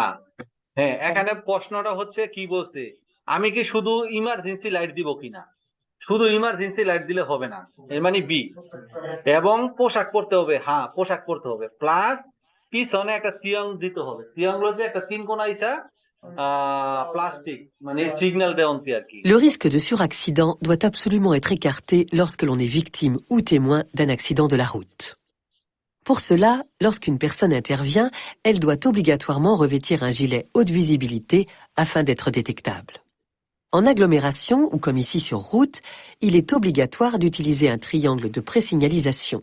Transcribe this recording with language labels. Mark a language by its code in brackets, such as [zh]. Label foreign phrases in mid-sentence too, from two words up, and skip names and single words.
[bn] হ্যাঁ, এখানে প্রশ্নটা হচ্ছে কি বলছে, আমি কি শুধু [en] emergency light [bn] দিব কিনা? শুধু [en] emergency light [bn] দিলে হবে না, এর মানে বি। এবং পোশাক পরতে হবে, হ্যাঁ পোশাক পরতে হবে, প্লাস পিছনে একটা তিয়াং দিতে হবে। তিয়াং হচ্ছে একটা তিন কোনা ইচ্ছা প্লাস্টিক, মানে সিগন্যাল দেওয়ন্তি আর কি। [fr] Le risque de suraccident doit absolument être écarté lorsque l'on est victime ou témoin d'un accident de la route. Pour cela, lorsqu'une personne intervient, elle doit obligatoirement revêtir un gilet haute visibilité afin d'être détectable. En agglomération ou comme ici sur route, il est obligatoire d'utiliser un triangle de présignalisation.